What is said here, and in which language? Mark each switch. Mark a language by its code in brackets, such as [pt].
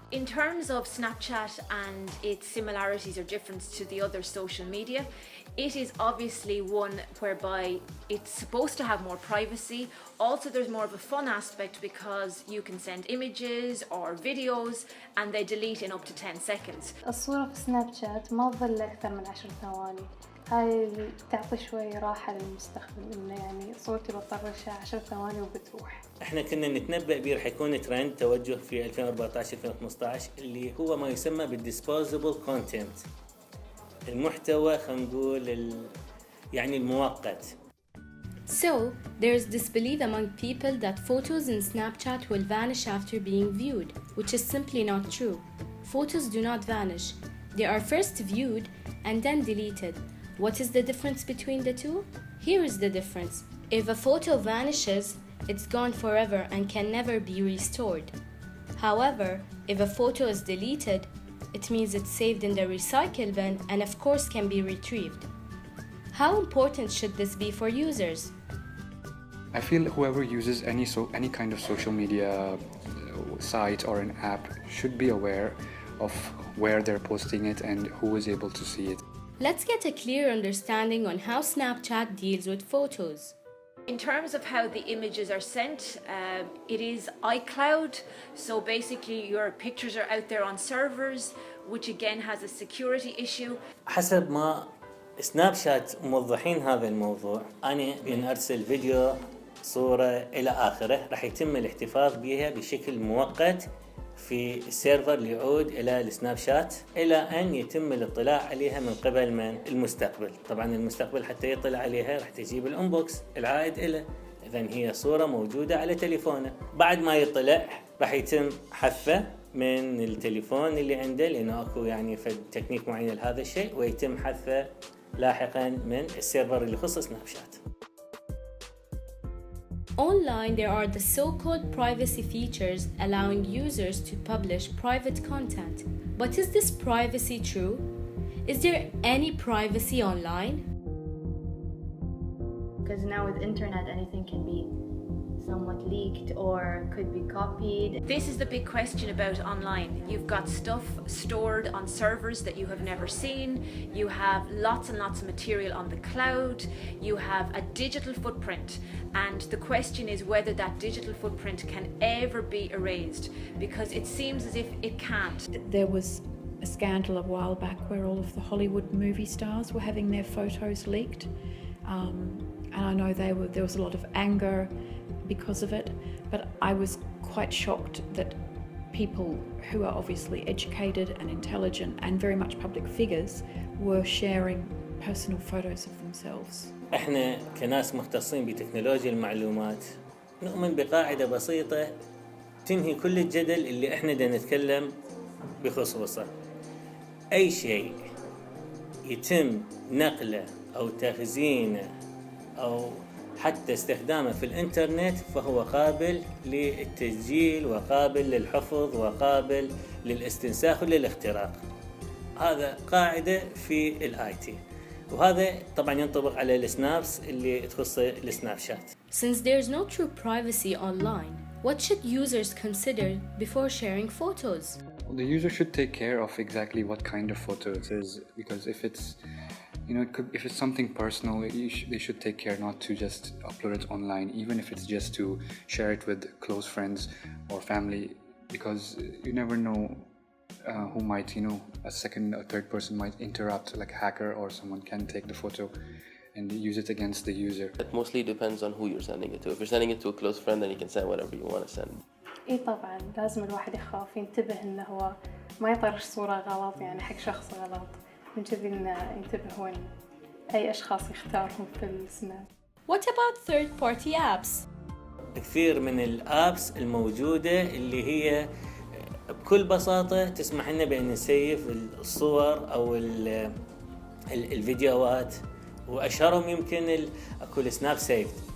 [en] In terms of Snapchat and its similarities or difference to the other social media, it is obviously one whereby it's supposed to have more privacy. Also, there's more of a fun aspect because you can send images or videos and they delete in up to 10 seconds. [ar] الصورة في سناب شات ما تظل أكثر من 10 ثواني. هاي تعطي شوي راحة للمستخدم إنه يعني صورتي بطرشها 10 ثواني وبتروح. احنا كنا نتنبأ به رح يكون ترند توجه في 2014-2015 اللي هو ما يسمى بالديسبوزبل كونتنت. المحتوى خلينا نقول يعني المؤقت. [en] So, there's this belief among people that photos in Snapchat will vanish after being viewed, which is simply not true. Photos do not vanish. They are first viewed and then deleted. What is the difference between the two? Here is the difference. If a photo vanishes, it's gone forever and can never be restored. However, if a photo is deleted, it means it's saved in the recycle bin and of course can be retrieved. How important should this be for users? I feel whoever uses any kind of social media site or an app should be aware of where they're posting it and who is able to see it. Let's get a clear understanding on how Snapchat deals with photos. In terms of how the images are sent, it is iCloud. So basically your pictures are out there on servers, which again has a security issue. [ar] حسب ما سناب شات موضحين هذا الموضوع، أنا بين أرسل فيديو صورة إلى آخره رح يتم الاحتفاظ بها بشكل مؤقت في السيرفر اللي يعود إلى السناب شات إلى أن يتم الاطلاع عليها من قبل من المستقبل. طبعا المستقبل حتى يطلع عليها رح تجيب الانبوكس العائد إله، إذن هي صورة موجودة على تليفونه. بعد ما يطلع رح يتم حذفه من التليفون اللي عنده لأنه أكو يعني فد تكنيك معين لهذا الشيء، ويتم حذفه لاحقا من السيرفر اللي يخص سناب شات. [en] Online, there are the so-called privacy features allowing users to publish private content. But is this privacy true? Is there any privacy online? Because now with internet anything can be somewhat leaked or could be copied. This is the big question about online. You've got stuff stored on servers that you have never seen. You have lots and lots of material on the cloud. You have a digital footprint. And the question is whether that digital footprint can ever be erased, because it seems as if it can't. There was a scandal a while back where all of the Hollywood movie stars were having their photos leaked. And I know there was a lot of anger because of it, but I was quite shocked that people who are obviously educated and intelligent and very much public figures were sharing personal photos of themselves. [ar] احنا كناس مختصين بتكنولوجيا المعلومات نؤمن بقاعدة بسيطة تنهي كل الجدل اللي احنا دا نتكلم بخصوصه. اي شيء يتم نقله أو تخزينه أو حتى استخدامه في الإنترنت فهو قابل للتسجيل وقابل للحفظ وقابل للاستنساخ وللاختراق. هذا قاعدة في الاي تي، وهذا طبعا ينطبق على السنابس اللي تخص السناب شات. [en] Since there's no true privacy online, what should users consider before sharing photos? The user should take care of exactly what kind of photo it is, because if it's, if it's something personal, they should take care not to just upload it online, even if it's just to share it with close friends or family, because you never know who might, a second or third person might interrupt, like a hacker or someone can take the photo and use it against the user. It mostly depends on who you're sending it to. If you're sending it to a close friend, then you can send whatever you want to send. [ar] اي طبعا لازم الواحد يخاف ينتبه انه هو ما يطرش صورة غلط يعني حق شخص غلط، من كذي انه ينتبه وين اي اشخاص يختارهم في السناب. [en] What about third-party apps? [ar] كثير من الابس الموجودة اللي هي بكل بساطة تسمح لنا بأن نسيف الصور أو الفيديوهات، وأشهرهم يمكن أكو السناب سيف.